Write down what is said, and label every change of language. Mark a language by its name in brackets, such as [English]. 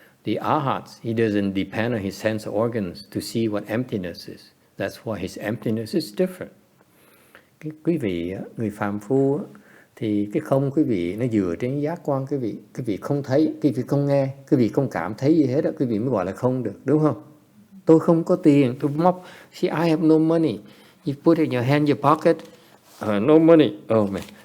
[English] The Arhat, he doesn't depend on his sense organs to see what emptiness is. That's why his emptiness is different. [Vietnamese] Quý vị, người phàm phu thì cái không quý vị nó dựa trên giác quan quý vị không thấy, quý vị không nghe, quý vị không cảm thấy gì hết đó, quý vị mới gọi là không được, đúng không? Tôi không có tiền, tôi móc. [English] See, I have no money. You put it in your hand, your pocket. No money. Oh man.